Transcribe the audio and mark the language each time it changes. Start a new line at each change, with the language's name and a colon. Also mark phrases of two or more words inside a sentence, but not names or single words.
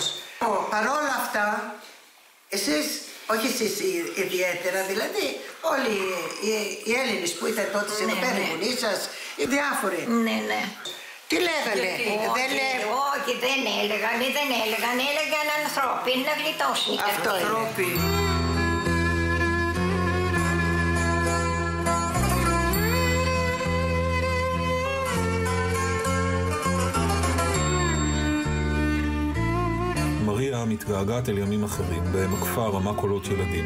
Greek: Παρόλα αυτά, εσείς, όχι εσείς ιδιαίτερα, δηλαδή όλοι οι Έλληνες που ήταν τότε εδώ πέρα, οι γονείς σας, οι διάφοροι. Ναι, ναι. Τι λέγανε? Όχι, δεν έλεγαν, έλεγαν ανθρώποι, να γλιτώσουν. Αυτό είναι.
Hebrew: מריה מתגעגעת אל ימים אחרים, בהם הכפר רמה קולות ילדים.